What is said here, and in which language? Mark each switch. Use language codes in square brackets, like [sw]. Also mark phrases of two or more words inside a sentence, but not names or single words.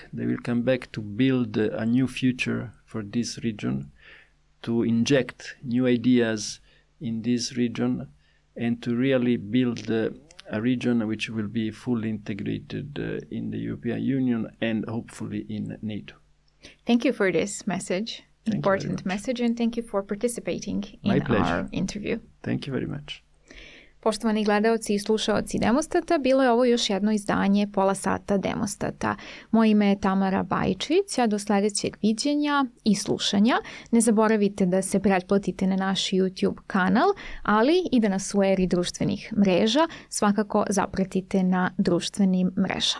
[en] They will come back to build a new future for this region, to inject new ideas in this region, and to really build a region which will be fully integrated in the European Union and hopefully in NATO. Thank you for this message. important message, and thank you for participating in our interview. Thank you very much. [sr] Poštovani gledaoci i slušaoci Demostata, bilo je ovo još jedno izdanje Pola sata Demostata. Moje ime je Tamara Bajčić, a do sledećeg viđenja i slušanja ne zaboravite da se pretplatite na naš YouTube kanal, ali i da nas u eri društvenih mreža svakako zapratite na društvenim mrežama.